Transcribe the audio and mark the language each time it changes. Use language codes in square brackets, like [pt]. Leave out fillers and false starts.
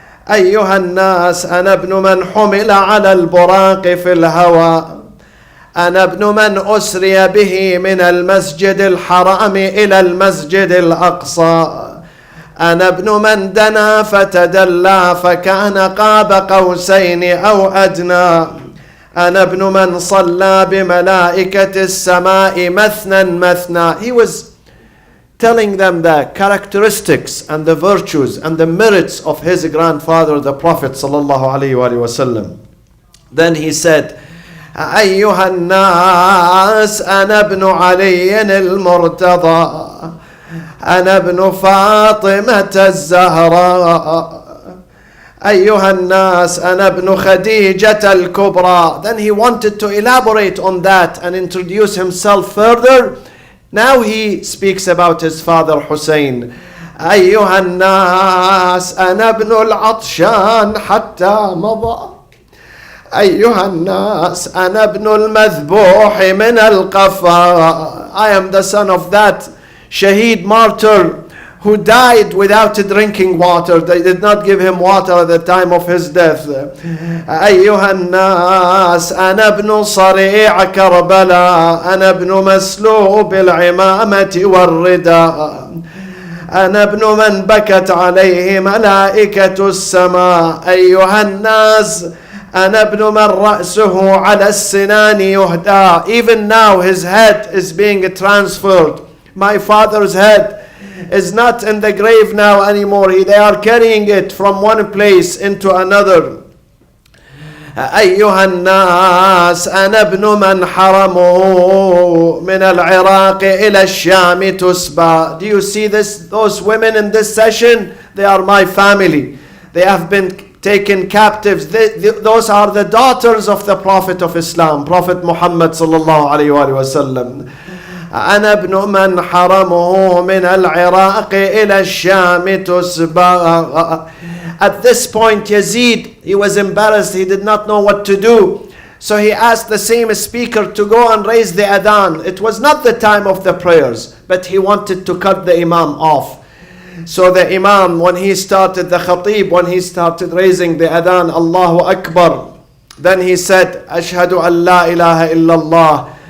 [ar] أيها الناس أنا ابن من حمل على البراق في الهوى، أنا ابن من أسري به من المسجد الحرام إلى المسجد الأقصى، أنا ابن من دنا فتدلى فكان قاب قوسين أو أدنى، أنا ابن من صلى بملائكة السماء مثنى مثنى. [en] He was telling them the characteristics and the virtues and the merits of his grandfather, the Prophet sallallahu alaihi wasallam. Then he said, [ar] أيها الناس أنا ابن علي المرتضى، أنا ابن فاطمة الزهراء، أيها الناس أنا ابن خديجة الكبرى. [en] Then he wanted to elaborate on that and introduce himself further. Now he speaks about his father Hussein. [ar] أيها الناس أنا ابن العطشان حتى مضى، أيها الناس أنا ابن المذبوح من القفا. [en] I am the son of that Shaheed martyr who died without drinking water. They did not give him water at the time of his death. [ar] أيها الناس أنا ابن صريع كربلاء أنا ابن مسلوب العمامة والرداء أنا ابن من بكت عليه ملائكة السماء أيها الناس أنا ابن من رأسه على السنان يهدى. [en] Even now his head is being transferred. My father's head is not in the grave now anymore. They are carrying it from one place into another. [ar] أيها الناس أنا ابن من حرمه من العراق إلى الشام تسبى. [en] Do you see those women in this session? They are my family. They have been taken captives. Those are the daughters of the Prophet of Islam, Prophet Muhammad sallallahu alayhi wa sallam. [ar] أنا ابن من حرمه من العراق إلى الشام تسبى. [en] At this point, Yazid, he was embarrassed. He did not know what to do. So he asked the same speaker to go and raise the adhan. It was not the time of the prayers, but he wanted to cut the imam off. So the imam, when he started, the khatib, when he started raising the adhan, Allahu Akbar, then he said, [ar] Ashhadu an la ilaha illallah.